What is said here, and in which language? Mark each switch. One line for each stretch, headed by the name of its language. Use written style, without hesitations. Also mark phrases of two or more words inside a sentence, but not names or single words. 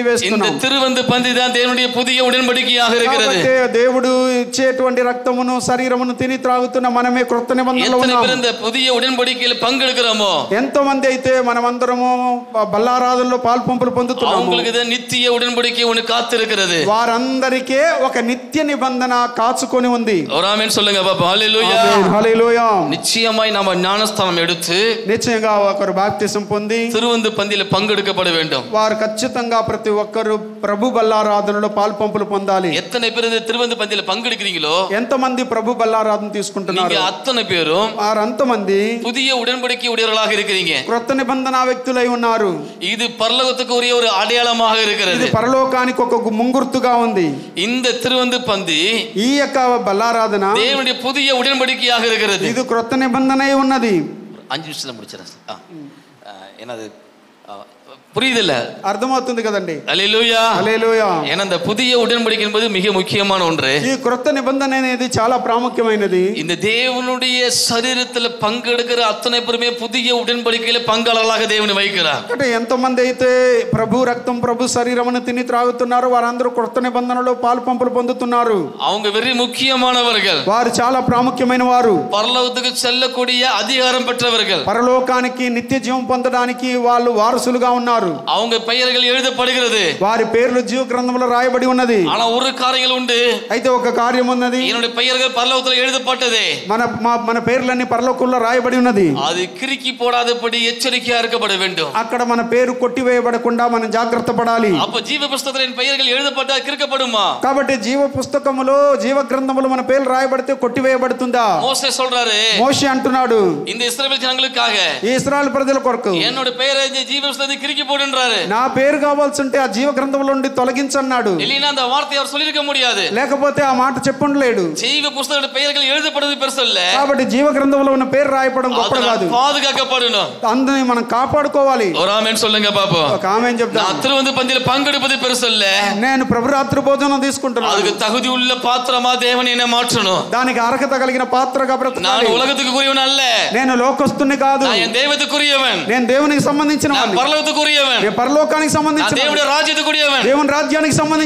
Tamil: இந்த
Telugu: వేస్తున్నాం.
Tamil: திருவந்து பந்தி தான் தேவனுடைய புதிய உடன்படிக்கையாக இருக்கிறது.
Telugu: కాబట్టి దేవుడు ఇచ్చేటువంటి రక్తమును శరీరమును తిని త్రాగుతున్న మనమే క్రొత్త నిబంధనలో
Tamil: எத்தனை
Telugu: ఉన్నాం.
Tamil: பேர் இந்த புதிய உடன்படிக்கையில் பங்கெடுக்கிறோமோ
Telugu: ఎంతో మంది అయితే మనమందరము బల్లారాధనలో పాల్పంపులు పొందుతున్నాము.
Tamil: அவங்களுக்கு தான் நித்திய உடன்படிக்கை ஒன்று காத்திருக்கிறது.
Telugu: వారందరికీ ఒక నిత్య నిబంధన కాచుకొని ఉంది.
Tamil: ஒரு ஆமென் சொல்லுங்க பாப்பா. ஹல்லேலூயா.
Telugu: ఆమేన్. హల్లెలూయా.
Tamil: நிச்சயமாய் நாம ஞானஸ்தானம் எடுத்து
Telugu: నిశ్చయంగా ఒకరు బాప్తిసం పొంది
Tamil: திருவந்து பந்தியில பங்கெடுக்கப்பட வேண்டும்.
Telugu: వారు ఖచ్చితంగా ప్రతి ఒక్కరు ప్రభు బల్లారాధనలో పాల్పంపులు పొందాలి.
Tamil: எத்தனை பேர் இந்த திருவந்து பந்தியில பங்கெடுக்கிறீங்களோ
Telugu: ఎంతమంది ప్రభు బల్లారాధన తీసుకుంటున్నారు?
Tamil: நீங்க అத்தனை பேரும்
Telugu: వారంతమంది
Tamil: புதிய உடன்படிக்கை உடையவர்களாக இருக்கிறீங்க.
Telugu: క్రొత్త నిబంధన వ్యక్తులై ఉన్నారు.
Tamil: இது பரலோகத்துக்கு உரிய ஒரு அடையாளமாக இருக்கிறது.
Telugu: ఇది పరలోకానికి ఒక ముంగుర్తుగా ఉంది.
Tamil: இந்த திருவந்து பந்தி
Telugu: ఈ యొక్క బల్లారాధన
Tamil: தேவனுடைய புதிய உடன்படிக்கையாக இருக்கிறது.
Telugu: ఇది క్రొత్త నిబంధన అయి ఉన్నది.
Tamil: 5 நிமிஷத்துல முடிச்சிடறேன். என்னது புரியுதுல்ல?
Telugu: అర్థమవుతుంది కదండి. హల్లెలూయా హల్లెలూయా.
Tamil: ஏன்னா அந்த புதிய உடன்படிக்கை என்பது மிக முக்கியமான ஒன்று.
Telugu: ఈ క్రొత్త నిబంధన అనేది చాలా ప్రాముఖ్యమైనది.
Tamil: இந்த தேவனுடைய சரீரத்தில் பங்கெடுக்கிற அத்தனை பேருமே புதிய உடன்படிக்கையில பங்காளர்களாக தேவனை வைக்கிறார்.
Telugu: అంటే ఎంతమంది అయితే ప్రభు రక్తం ప్రభు శరీరమును తిని త్రాగుతున్నారో వారందరూ క్రొత్త నిబంధనలో పాలు పంపులు పొందుతున్నారు.
Tamil: அவங்க வெரி முக்கியமானவர்கள்.
Telugu: వారు చాలా ప్రాముఖ్యమైన వారు.
Tamil: பரலோகத்துக்கு செல்லக்கூடிய அதிகாரம் பெற்றவர்கள்.
Telugu: పరలోకానికి నిత్య జీవం పొందడానికి వాళ్ళు వారసులుగా ఉన్నారు.
Tamil: அவங்க பெயர்கள் எழுதப்படுகிறது.
Telugu: వారి పేర్లు జీవ గ్రంథంలో రాయబడి ఉన్నది.
Tamil: ஆனா ஒரு காரியம் உண்டு.
Telugu: అయితే ఒక కార్యం ఉన్నది.
Tamil: என்னுடைய பெயர்கள் பரலோகத்தில் எழுதப்பட்டது.
Telugu: మన పేర్లన్నీ పరలోకంలో రాయబడి ఉన్నది.
Tamil: அது கிறுக்கி போடாதபடி எச்சரிக்கையா இருக்கப்பட வேண்டும்.
Telugu: అక్కడ మన పేరు కొట్టివేయబడకుండా మనం జాగ్రత్త పడాలి.
Tamil: அப்ப ஜீவ புத்தகத்தில் என் பெயர்கள் எழுதப்பட்டா கிறுக்கப்படுமா?
Telugu: కాబట్టి జీవ పుస్తకములో జీవ గ్రంథములో మన పేర్లు రాయబడితే కొట్టివేయబడుతుందా?
Tamil: மோசே சொல்றாரு.
Telugu: మోషే అంటున్నాడు
Tamil: இந்த இஸ்ரவேல் ஜனங்களுக்காக
Telugu: ఈ ఇశ్రాయేలు ప్రజల కొరకు
Tamil: என்னோட பெயரை இந்த ஜீவ புத்தகத்தில் கிறுக்கி போடுன்றாரு.
Telugu: నా పేరు కావాల్సి ఉంటే ఆ జీవ గ్రంథంలో నుండి తొలగించన్నాడు.
Tamil: இல்லைன்னா அந்த வார்த்தையை அவர் சொல்லிருக்க முடியாது.
Telugu: లేకపోతే ఆ మాట చెప్పుండలేడు.
Tamil: ஜீவ புத்தகத்தில் பெயர்கள் எழுதப்படுவது பெருசு இல்ல.
Telugu: కాబట్టి జీవ గ్రంథంలో ఉన్న పేరు రాయపడం గొప్ప కాదు.
Tamil: பாதுகாக்கப்படணும்.
Telugu: అందుని మనం కాపాడుకోవాలి.
Tamil: ஒரு ஆமென் சொல்லுங்க பாப்போம்.
Telugu: ఒక ఆమేన్ చెప్తా.
Tamil: நான் திருவந்து பந்தியில பங்கெடுப்பது பெருசு இல்ல.
Telugu: నేను ప్రభు రాత్రి భోజనం తీసుకుంటున్నాను.
Tamil: அதுக்கு தகுதி உள்ள பாத்திரமா தேவன் என்ன மாற்றணும்.
Telugu: దానికి అర్హత కలిగిన పాత్రగా బ్రతకాలి.
Tamil: நான் உலகத்துக்கு உரியவன் அல்ல.
Telugu: నేను లోకస్తుని కాదు.
Tamil: நான் என் தெய்வத்துக்குரியவன்.
Telugu: నేను దేవునికి సంబంధించిన వాడిని.
Tamil: நான் பரலோகத்துக்குரியவன்.
Telugu: నేను పరలోకానికి సంబంధించిన
Tamil: நான் దేవుని రాజ్యத்துக்குரியவன்.
Telugu: దేవుని రాజ్యానికి సంబంధించిన